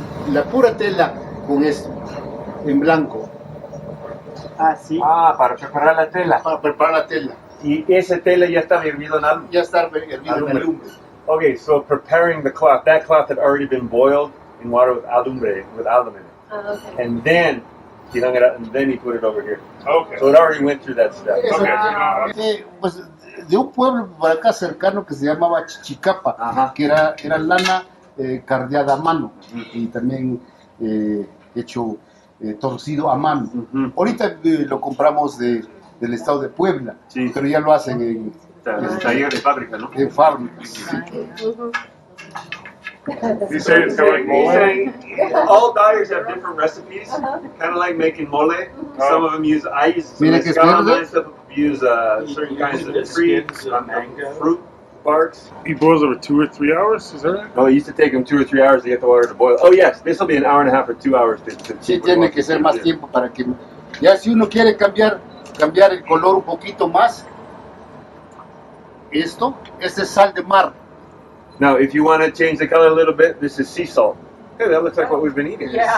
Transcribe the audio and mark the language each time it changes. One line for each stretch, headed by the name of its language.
Spanish: La pura tela con esto, en blanco. Ah, sí. Ah, para preparar la tela. Para preparar la tela. Y esa tela ya estaba hervido en algo. Ya está hervido en alumbre.
English: Okay, so preparing the cloth, that cloth had already been boiled in water with alumbre, with alum in it. Okay. And then he hung it up, and then he put it over here. Okay. So it already went through that step.
Spanish: Pues de un pueblo por acá cercano que se llamaba Chichicapa, Ajá. que era lana cardeada a mano y también hecho torcido a mano. Ujú. Ahorita lo compramos del estado de Puebla, Sí. pero ya lo hacen en Taller de fábrica, ¿no? fábricas.
English: You say it's kind of like mole? All dyers have different recipes, kind of like making mole. Some of them use, I use some
Spanish: Mira que es mezcal, verde.
English: some use certain kinds of trees, fruit barks. He boils over 2 or 3 hours, is that right? No, it used to take them 2 or 3 hours to get the water to boil. Oh yes, this will be an hour and a half or 2 hours to
Spanish: Sí, tiene que ser más tiempo para que... Ya si uno quiere cambiar el color un poquito más, este es sal de mar.
English: Now, if you want to change the color a little bit, this is sea salt. Hey, that looks like what we've been eating.